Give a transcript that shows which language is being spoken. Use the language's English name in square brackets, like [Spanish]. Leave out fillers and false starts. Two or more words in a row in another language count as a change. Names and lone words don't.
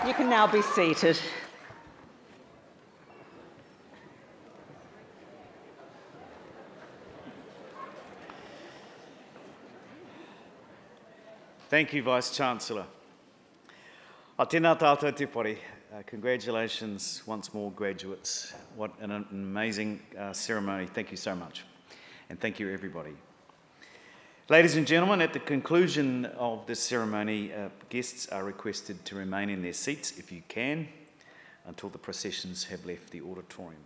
[English] now be seated. Thank you, Vice-Chancellor. [Māori] A tēnā tātou te pori. [English] Congratulations once more, graduates. What an amazing ceremony. Thank you so much. And thank you, everybody. Ladies and gentlemen, at the conclusion of this ceremony, guests are requested to remain in their seats, if you can, until the processions have left the auditorium.